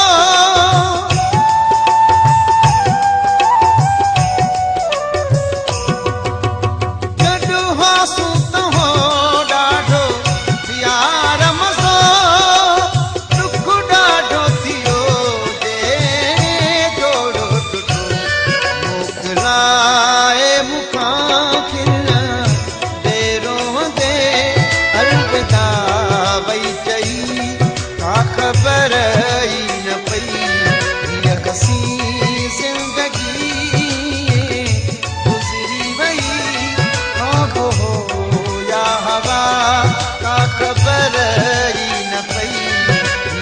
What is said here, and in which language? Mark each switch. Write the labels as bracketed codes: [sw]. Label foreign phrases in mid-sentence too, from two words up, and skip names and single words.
[sd] गॾु हो सूत हो डाढो यार मसो। दुख डाढो थियो जे जोड़ो टुटो मोकिलाए मूंखां खिल देरो दे अलविदा वई चई का खबर ही न पई। [hi] यह हसी जिंदगी गुजरी वही अब हो या हवा [sd] का खबर ही न पई।